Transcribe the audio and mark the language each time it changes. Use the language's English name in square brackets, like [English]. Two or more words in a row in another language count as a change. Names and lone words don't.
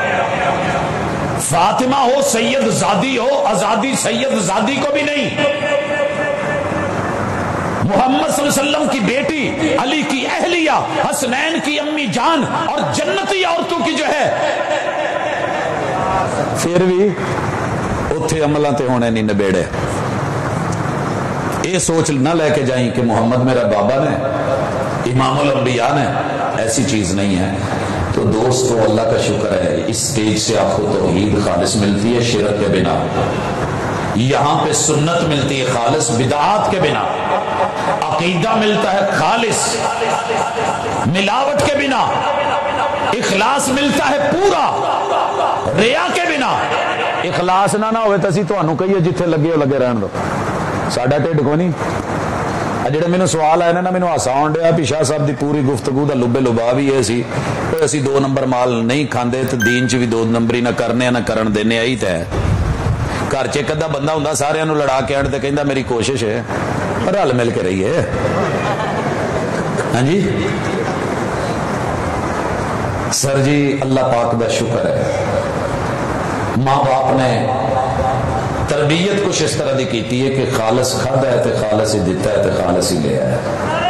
[Urdu] فاطمہ ہو سید زادی ہو, آزادی سید زادی کو بھی نہیں. محمد صلی اللہ علیہ وسلم کی بیٹی, علی کی اہلیہ, حسنین کی امی جان اور جنتی عورتوں کی جو ہے, پھر بھی [Punjabi] اتھے عملہ تے ہونے نہیں نبیڑے. [Urdu] یہ سوچ نہ لے کے جائیں کہ محمد میرا بابا نے, امام الانبیاء نے, ایسی چیز نہیں ہے. تو دوستو اللہ کا شکر ہے اس سٹیج سے آپ کو توحید خالص ملتی ہے شرک کے بنا. یہاں پہ سنت ملتی ہے خالص بدعات کے بنا. عقیدہ ملتا ہے خالص ملاوٹ کے بنا. اخلاص ملتا ہے پورا ریا کے بنا. [Punjabi] اخلاص نہ ہوئے تو اسی تانوں کہیے جتھے لگے ہو لگے رہن دو, ساڈا ٹھڈ کو نہیں. جڑے مینوں سوال آئے نا مینوں ہاسا آن ڈیا بھی شاہ صاحب دی پوری گفتگو دا لبے لبا بھی یہ سی کہ اسی 2 نمبر مال نہیں کھاندے تو دین چ بھی 2 نمبری نہ کرنے نہ کرن دینے. آئی تے گھر چ ایک ادھا بندہ ہوندا سارے نوں لڑا کے آن تے کہندا میری کوشش ہے رل مل کے رہیے. ہاں جی سر جی اللہ پاک دا شکر ہے ماں باپ نے تربیت کچھ اس طرح دی کیتی ہے کہ خالص کھادا ہے تے خالص ہی دیتا ہے تے خالص ہی لے آیا ہے.